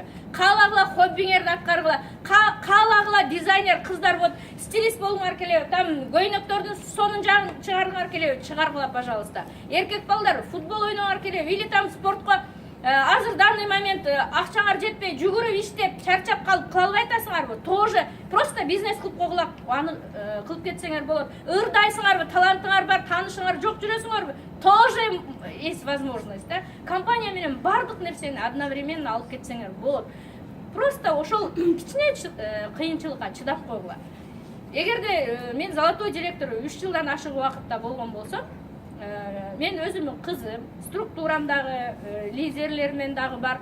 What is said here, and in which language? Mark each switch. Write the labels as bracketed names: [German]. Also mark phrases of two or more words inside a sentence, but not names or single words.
[Kyrgyz] Каалагыла хоббиңерди аткаргыла. Каалагыла дизайнер кыздар вот стилист болуңар келеби, там көйнөктөрдүн сонун жагын чыгаргыңар келеби, чыгаргыла, пожалуйста. Эркек балдар футбол ойнооңар келеби, или там спортко азыр [Russian] данный момент [Kyrgyz] акчаңар жетпей жүгүрүп иштеп чарчап калып кыла албай атасыңарбы? [Russian] Тоже просто бизнес [Kyrgyz] кылып койгула, аны кылып кетсеңер болот. Ырдайсыңарбы, талантыңар бар, таанышыңар жок жүрөсүңөрбү? [Russian] Тоже есть возможность, да? [Kyrgyz] Компания менен бардык нерсени одновременно алып кетсеңер болот. Просто ошол кичине кыйынчылыкка чыдап койгула. Эгерде мен [Russian] золотой директор [Kyrgyz] 3 жылдан ашык убакытта болгон болсом, мен өзүмдүн кызым, структурамдагы лидерлермен дагы бар.